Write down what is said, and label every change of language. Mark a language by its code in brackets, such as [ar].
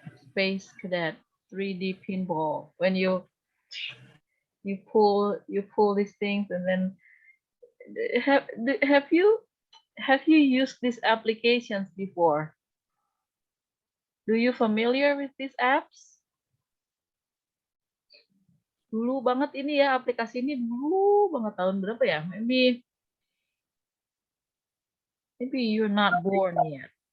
[en] Space Cadet 3D pinball. When you pull these things and then have you used these applications before? Do you familiar with these apps? [id] Dulu banget ini ya, aplikasi ini dulu banget, tahun berapa ya? [en] Maybe you're not born yet.